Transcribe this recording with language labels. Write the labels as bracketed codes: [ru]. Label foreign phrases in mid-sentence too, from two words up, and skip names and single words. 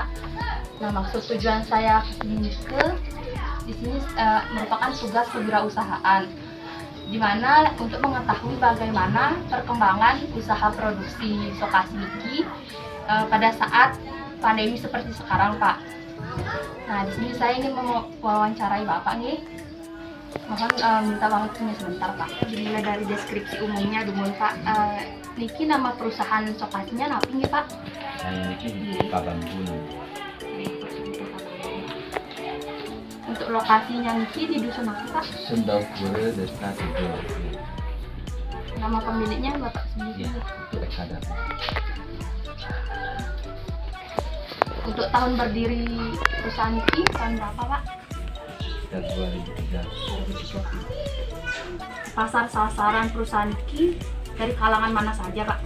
[id] Nah, maksud tujuan saya di sini merupakan tugas kewirausahaan, di mana untuk mengetahui bagaimana perkembangan usaha produksi sokasi ini pada saat pandemi seperti sekarang, Pak. Nah, di sini saya ingin mewawancarai Bapak nih. Mohon minta waktunya sebentar, Pak. Dimulai dari deskripsi umumnya dulu, Pak. Niki nama perusahaan sokasinya napi nih, Pak? Niki Kabangkul. Untuk lokasinya Niki di dusun apa, Pak? Sendau Pura, Desa Tiguase. Nama pemiliknya Bapak sendiri? Iya, itu Eka Dharma. Untuk tahun berdiri perusahaan Niki tahun berapa, Pak? Sejak 2003. Pasar sasaran perusahaan Niki dari kalangan mana saja, Pak?